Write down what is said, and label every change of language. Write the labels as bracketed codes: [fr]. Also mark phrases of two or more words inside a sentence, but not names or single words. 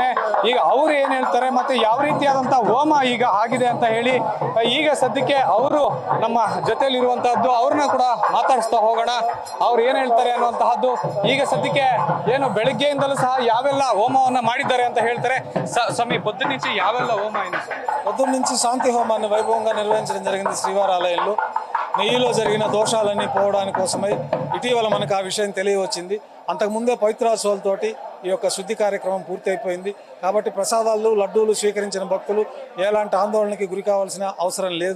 [kn] ಈಗ ಅವ್ರು ಏನ್ ಹೇಳ್ತಾರೆ ಮತ್ತೆ ಯಾವ ರೀತಿಯಾದಂತಹ ಹೋಮ ಈಗ ಆಗಿದೆ ಅಂತ ಹೇಳಿ ಈಗ ಸದ್ಯಕ್ಕೆ ಅವರು ನಮ್ಮ ಜೊತೆಯಲ್ಲಿ ಇರುವಂತಹದ್ದು, ಅವ್ರನ್ನ ಕೂಡ ಮಾತಾಡಿಸ್ತಾ ಹೋಗೋಣ. ಅವ್ರು ಏನ್ ಹೇಳ್ತಾರೆ ಅನ್ನುವಂತಹದ್ದು. ಈಗ ಸದ್ಯಕ್ಕೆ ಏನು ಬೆಳಗ್ಗೆಯಿಂದಲೂ సహా ಯಾವೆಲ್ಲ ಹೋಮವನ್ನ ಮಾಡಿದ್ದಾರೆ ಅಂತ ಹೇಳ್ತಾರೆ. [te] స్వామి పొద్దు నుంచి [kn] ಯಾವೆಲ್ಲ ಹೋಮ [te] అయింది? పొద్దున్న నుంచి శాంతి హోమాన్ని వైభవంగా నిర్వహించడం జరిగింది శ్రీవారి ఆలయంలో. నెయ్యిలో జరిగిన దోషాలన్నీ పోవడానికి కోసమై ఇటీవల మనకు ఆ విషయం తెలియవచ్చింది. అంతకుముందే పవిత్రోత్సవాలతోటి ఈ యొక్క శుద్ధి కార్యక్రమం పూర్తి అయిపోయింది. కాబట్టి ప్రసాదాలు లడ్డూలు స్వీకరించిన భక్తులు ఎలాంటి ఆందోళనకి గురి కావాల్సిన అవసరం లేదు.